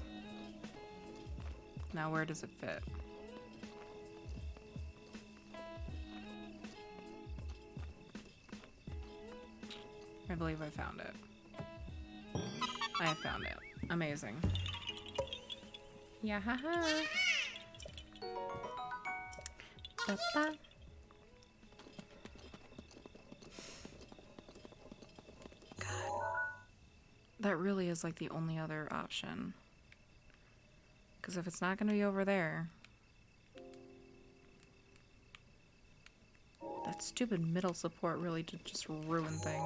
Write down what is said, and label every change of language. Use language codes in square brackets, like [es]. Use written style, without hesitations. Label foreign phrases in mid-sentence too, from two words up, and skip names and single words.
[en] Now where does it fit? I believe I found it. I have found it. Amazing. Yeah, haha. Ba-ba. That really is like the only other option. Because if it's not going to be over there, that stupid middle support really did just ruin things.